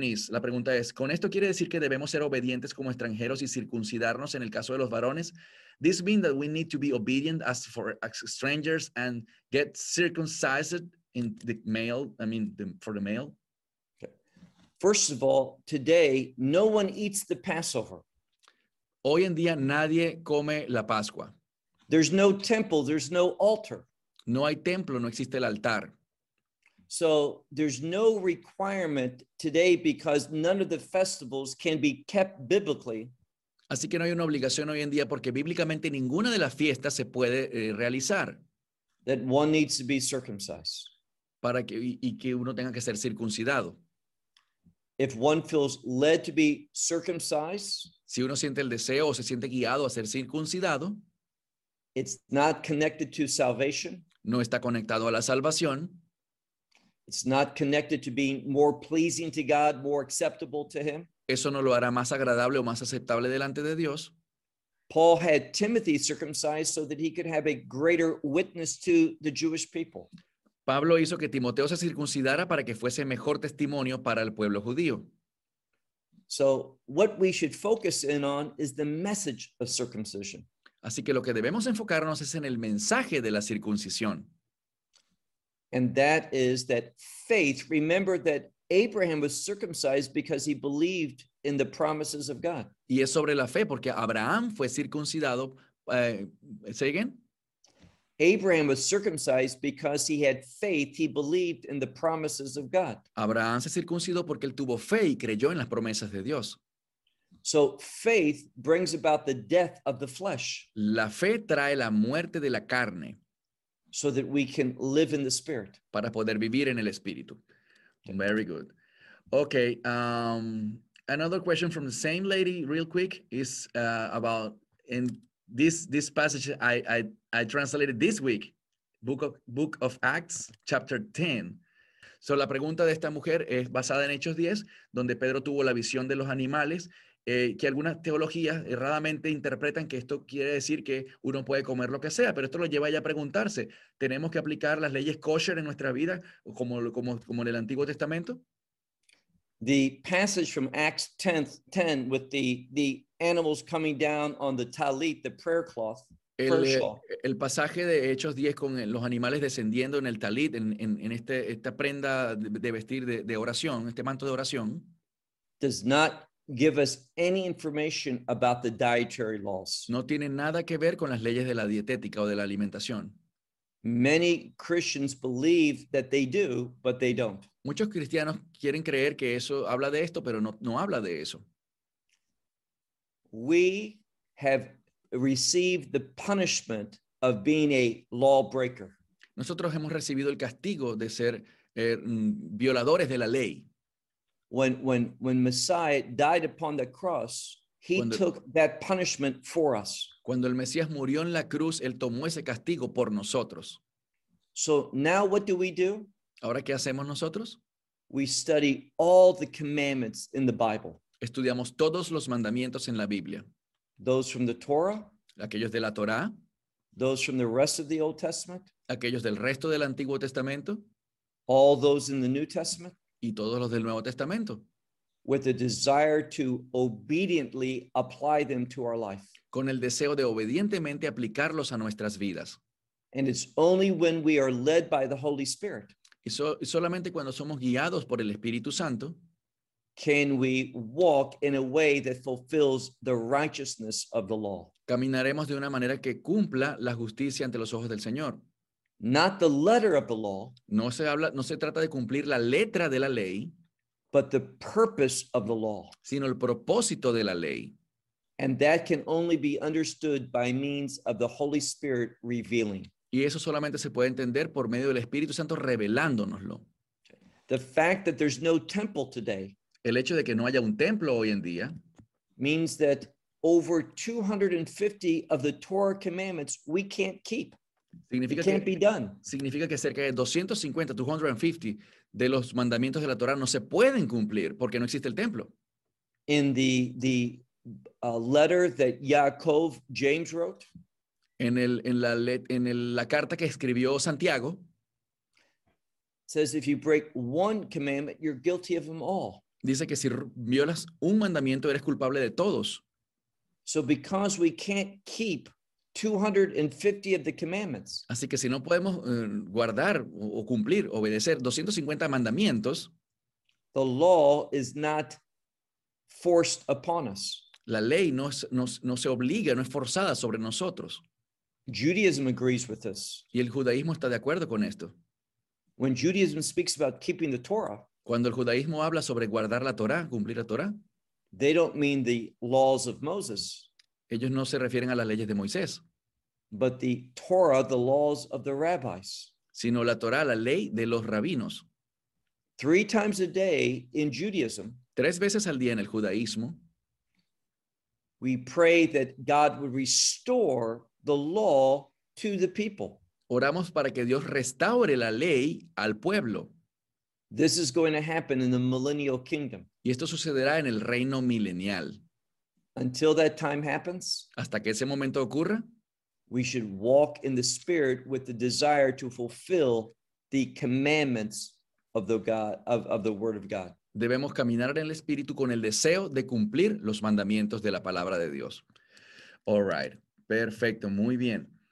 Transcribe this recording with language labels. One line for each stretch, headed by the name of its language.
Spanish: La pregunta es, ¿con esto quiere decir que debemos ser obedientes como extranjeros y circuncidarnos en el caso de los varones?
English: This means that we need to be obedient as for strangers and get circumcised in the male, for the male? First of all, today, no one eats the Passover.
Spanish: Hoy en día, nadie come la Pascua.
English: There's no temple, there's no altar.
Spanish: No hay templo, no existe el altar.
English: So there's no requirement today because none of the festivals can be kept biblically.
Spanish: Así que no hay una obligación hoy en día porque bíblicamente ninguna de las fiestas se puede realizar.
English: That one needs to be circumcised.
Spanish: Para que, y que uno tenga que ser circuncidado.
English: If one feels led to be circumcised,
Spanish: si uno siente el deseo o se siente guiado a ser circuncidado,
English: it's not connected to salvation,
Spanish: no está conectado a la salvación,
English: it's not connected to being more pleasing to God, more acceptable to Him,
Spanish: eso no lo hará más agradable o más aceptable delante de Dios.
English: Paul had Timothy circumcised so that he could have a greater witness to the Jewish people.
Spanish: Pablo hizo que Timoteo se circuncidara para que fuese mejor testimonio para el pueblo judío.
English: So what we should focus in on is the message of circumcision.
Spanish: Así que lo que debemos enfocarnos es en el mensaje de la circuncisión.
English: And that is that faith, remember that Abraham was circumcised because he believed in the promises of God.
Spanish: Y es sobre la fe, porque Abraham fue circuncidado.
English: Say again? Abraham was circumcised because he had faith, he believed in the promises of God.
Spanish: Abraham se circuncidó porque él tuvo fe y creyó en las promesas de Dios.
English: So faith brings about the death of the flesh.
Spanish: La fe trae la muerte de la carne.
English: So that we can live in the spirit.
Spanish: Para poder vivir en el espíritu.
English: Very good. Okay. Another question from the same lady, real quick, is about in this passage I translated this week, Book of Acts, chapter 10.
Spanish: So la pregunta de esta mujer es basada en Hechos 10, donde Pedro tuvo la visión de los animales, que algunas teologías erradamente interpretan que esto quiere decir que uno puede comer lo que sea, pero esto lo lleva ya a preguntarse, ¿tenemos que aplicar las leyes kosher en nuestra vida como en el Antiguo Testamento?
English: The passage from Acts 10 with the animals coming down on the talit, the prayer cloth.
Spanish: El pasaje de Hechos 10 con los animales descendiendo en el talit, en esta prenda de vestir de oración, este manto de oración.
English: Does not give us any information about the dietary laws.
Spanish: No tiene nada que ver con las leyes de la dietética o de la alimentación.
English: Many Christians believe that they do, but they don't.
Spanish: Muchos cristianos quieren creer que eso habla de esto, pero no habla de eso.
English: We have received the punishment of being a lawbreaker.
Spanish: Nosotros hemos recibido el castigo de ser violadores de la ley.
English: When Messiah died upon the cross, he took that punishment for us.
Spanish: Cuando el Mesías murió en la cruz, él tomó ese castigo por nosotros.
English: So now what do we do?
Spanish: ¿Ahora qué hacemos nosotros?
English: We study all the commandments in the Bible.
Spanish: Estudiamos todos los mandamientos en la Biblia.
English: Those from the Torah.
Spanish: Aquellos de la Torá.
English: Those from the rest of the Old Testament.
Spanish: Aquellos del resto del Antiguo Testamento.
English: All those in the New Testament.
Spanish: Y todos los del Nuevo Testamento.
English: With a desire to obediently apply them to our life.
Spanish: Con el deseo de obedientemente aplicarlos a nuestras vidas.
English: And it's only when we are led by the Holy Spirit.
Spanish: Y solamente cuando somos guiados por el Espíritu Santo.
English: Can we walk in a way that fulfills the righteousness of the law.
Spanish: Caminaremos de una manera que cumpla la justicia ante los ojos del Señor.
English: Not the letter of the law.
Spanish: No se trata de cumplir la letra de la ley.
English: But the purpose of the law.
Spanish: Sino el propósito de la ley.
English: And that can only be understood by means of the Holy Spirit revealing.
Spanish: Y eso solamente se puede entender por medio del Espíritu Santo revelándonoslo.
English: The fact that there's no temple today.
Spanish: El hecho de que no haya un templo hoy en día.
English: Means that over 250 of the Torah commandments we can't keep.
Spanish: Significa que cerca de 250 de los mandamientos de la Torá no se pueden cumplir porque no existe el templo.
English: In the letter that Yaakov James wrote.
Spanish: En la carta que escribió Santiago.
English: Says if you break one commandment, you're guilty of them all.
Spanish: Dice que si violas un mandamiento eres culpable de todos.
English: So because we can't keep 250 of the commandments.
Spanish: Así que si no podemos guardar o cumplir, obedecer 250 mandamientos,
English: the law is not forced upon us.
Spanish: La ley no se obliga, no es forzada sobre nosotros.
English: Judaism agrees with this.
Spanish: Y el judaísmo está de acuerdo con esto.
English: When Judaism speaks about keeping the Torah,
Spanish: cuando el judaísmo habla sobre guardar la Torá, cumplir la Torá,
English: they don't mean the laws of Moses.
Spanish: Ellos no se refieren a las leyes de Moisés.
English: But the Torah, the laws of the rabbis.
Spanish: Sino la Torah, la ley de los rabinos.
English: Three times a day in Judaism.
Spanish: Tres veces al día en el judaísmo.
English: We pray that God would restore the law to the people.
Spanish: Oramos para que Dios restaure la ley al pueblo.
English: This is going to happen in the millennial kingdom.
Spanish: Y esto sucederá en el reino milenial.
English: Until that time happens,
Spanish: hasta que ese momento ocurra,
English: we should walk in the Spirit with the desire to fulfill the commandments of the God of the Word of God.
Spanish: Debemos caminar en el Espíritu con el deseo de cumplir los mandamientos de la palabra de Dios.
English: All right,
Spanish: perfecto, muy bien.